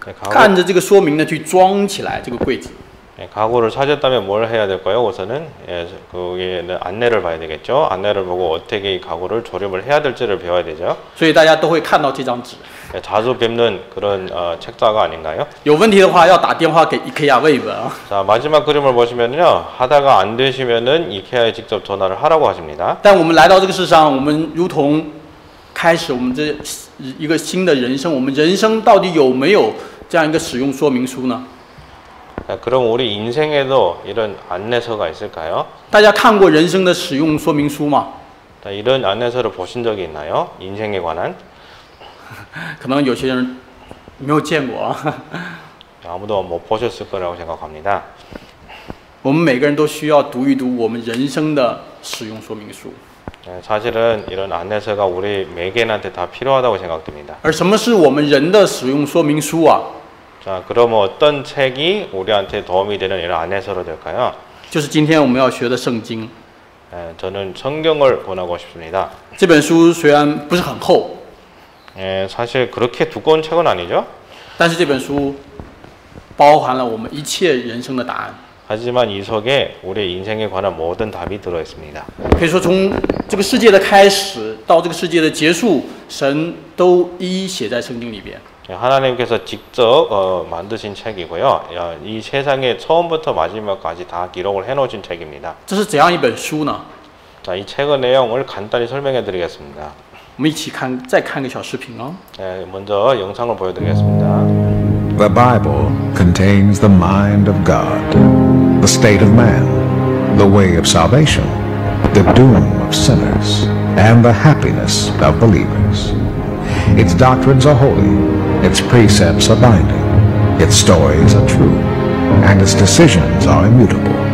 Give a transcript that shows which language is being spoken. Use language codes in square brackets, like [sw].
[zh] 看着这个说明呢，去装起来这个柜子。 [ko] 가구를 찾았다면 뭘 해야 될까요? 우선은 거기에는 안내를 봐야 되겠죠. 안내를 보고 어떻게 이 가구를 조립을 해야 될지를 배워야 되죠. [zh] 所以大家都会看到这张纸。 [ko] 자주 뵙는 그런 책자가 아닌가요? [zh] 有问题的话要打电话给 IKEA 问一问啊。 [ko] 자, 마지막 그림을 보시면요. 하다가 안 되시면은 이케아에 직접 전화를 하라고 하십니다. [zh] 但我们来到这个世上，我们如同开始我们这一个新的人生，我们人生到底有没有这样一个使用说明书呢？ [ko] 자, 그럼 우리 인생에도 이런 안내서가 있을까요? [zh] 大家看过人生的使用说明书吗？ [ko] 자, 이런 안내서를 보신 적이 있나요? 인생에 관한? [zh] 可能有些人没有见过啊。 [ko] 아무도 못 보셨을 거라고 생각합니다. [zh] 我们每个人都需要读一读我们人生的使用说明书。 [ko] 사실은 이런 안내서가 우리 매개인한테 다 필요하다고 생각됩니다. [zh] 而什么是我们人的使用说明书啊？ [ko] 자, 그럼 어떤 책이 우리한테 도움이 되는 이런 안내서로 될까요? [zh] 就是今天我们要学的圣经。 [ko] 저는 성경을 권하고 싶습니다. [zh] 这本书虽然不是很厚， [ko] 사실 그렇게 두꺼운 책은 아니죠. [zh] 但是这本书包含了我们一切人生的答案。 [ko] 하지만 이 속에 우리 인생에 관한 모든 답이 들어 있습니다. [zh] 可以说，从这个世界的开始到这个世界的结束，神都一一写在圣经里边。 [ko] 하나님께서 직접 만드신 책이고요. 이 세상의 처음부터 마지막까지 다 기록을 해놓으신 책입니다. [zh] 这是怎样一本书呢？ [ko] 자, 이 책의 내용을 간단히 설명해드리겠습니다. [zh] 我们一起看，再看个小视频啊。 [ko] 먼저 영상을 보여드리겠습니다. [en] The Bible contains the mind of God, the state of man, the way of salvation, the doom of sinners, and the happiness of believers. Its doctrines are holy, its precepts are binding, its stories are true, and its decisions are immutable.